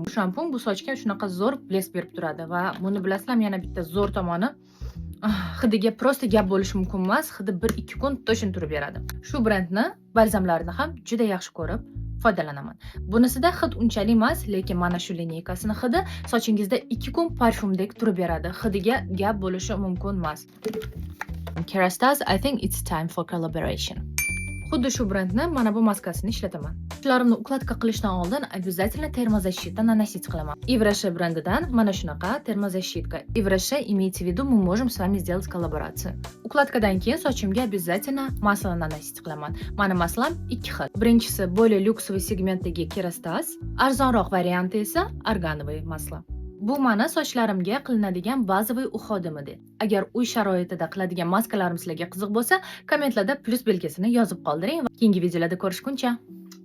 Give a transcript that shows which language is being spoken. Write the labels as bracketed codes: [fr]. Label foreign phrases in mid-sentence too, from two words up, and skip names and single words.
[uz] Bu shampun bu sochga shunaqa zo'r blesk berib turadi va buni bilasizlarmi, yana bitta zo'r tomoni hidiga prosta gap bo'lishi mumkin emas, hidi 1-2 kun точно turib beradi. Shu brendni balzamlarini ham juda yaxshi ko'rib foydalanaman. Bunisida hid unchalik emas, lekin mana shu lineykasini hidi sochingizda 2 kun parfumdek turib beradi. Hidiga gap bo'lishi mumkin emas. Kerastas, [en] I think it's time for collaboration. [uz] Xuddi shu brendni mana bu maskasini ishlataman. Sochlarimni ukladka qilishdan oldin [ru] обязательно термозащита наносить [uz] qilaman. [ru] Ivreshe [uz] brendidan mana shunaqa termozащитка. [ru] Ivreshe имейте в виду, мы можем с вами сделать коллаборацию. [uz] Ukladkadan keyin sochimga обязательно masla наносить qilaman. Mana maslam ikki xil. Birinchisi [ru] более lyuksовый [uz] segmentdagi Kerastas, arzonroq varianti esa organovoy masla. Bu mana sochlarimga qilinadigan bazaviy uxodimidi. Agar uy sharoitida qiladigan maskalarim sizlarga qiziq bo'lsa, kommentlarda plus belgisini yozib qoldiring va keyingi videolarda ko'rishguncha